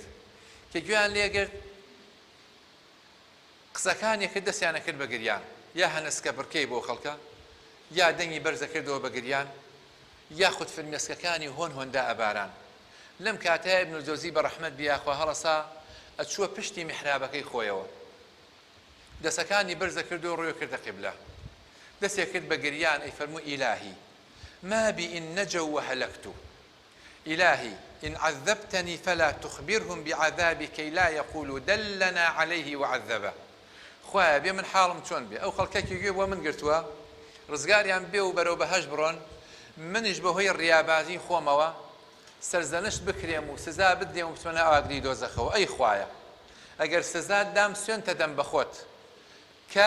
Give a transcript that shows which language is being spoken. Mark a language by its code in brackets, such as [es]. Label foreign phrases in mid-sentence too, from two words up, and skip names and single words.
[ckb] کە گوێیان لێگرت قسەکانێکە دەستیانە کرد بە گریان، یا هەنسکە بڕکەی بۆ خەڵکە، یا دەنگی بەرزە کردەوە بە گریان، یاخود فرمێسکەکانی هۆن هۆندا ئەباران. لەم کاتەیە ئیبن الجەوزی بە ڕەحمەت بیاخوا هەڵەسا ئەچووە پشتی میحرابەکەی خۆیەوە، دەسەکانی بەرزە کردو و ڕووی کردە قیبلە، دەستێ کرد بە گریان ئەی فەرموو [ar] ئیلاهی ما بي إن نجوا وهلكت إلهي إن عذبتني فلا تخبرهم بعذابي كي لا يقولوا دلنا عليه وعذبه [ckb] خواه بێ من حاڵم چۆن بێ ئەو خەڵکێکی گوێ بۆ من گرتووە ڕزگاریان بێ و بەرەو بەهەش بڕۆن منیش بەهۆی ڕیابازی خۆمەوە سەرزەنشت بکرێم و سزا بدێم و بچۆنە ئاگری دۆزەخەوە ئەی خوایە ئەگەر سزا دام سوێنتە دەم بەخۆت کە